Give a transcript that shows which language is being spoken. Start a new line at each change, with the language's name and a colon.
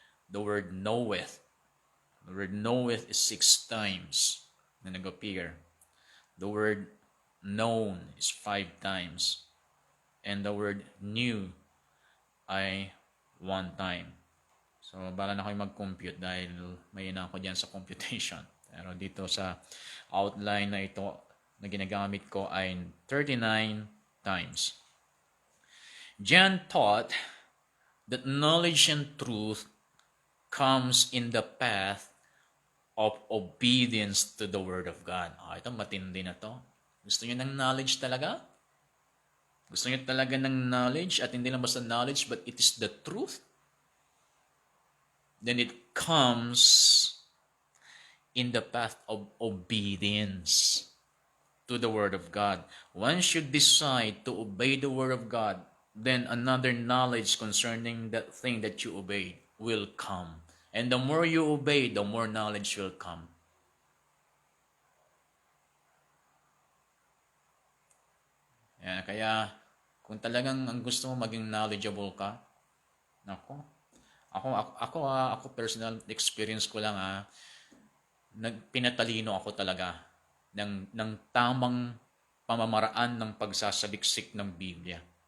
English: The word knoweth. The word knoweth is 6 times
Filipino: na nag-appear.
English: The word known is 5 times. And the word knew ay 1 time.
Filipino: So, bala na kayo mag-compute dahil may ina ako dyan sa computation. Pero dito sa outline na ito na ginagamit ko ay 39 times.
English: John taught that knowledge and truth comes in the path of obedience to the Word of God.
Filipino: Ito matindi na to. Gusto niyo ng knowledge talaga? Gusto niyo talaga ng knowledge at hindi lang basta knowledge
English: but it is the truth? Then it comes in the path of obedience to the Word of God. Once you decide to obey the Word of God, then another knowledge concerning that thing that you obeyed will come. And the more you obey, the more knowledge will come.
Filipino: Yan, kaya kung talagang ang gusto mo maging knowledgeable ka, ako personal experience ko lang pinatalino ako talaga ng tamang pamamaraan ng pagsasaliksik ng Biblia.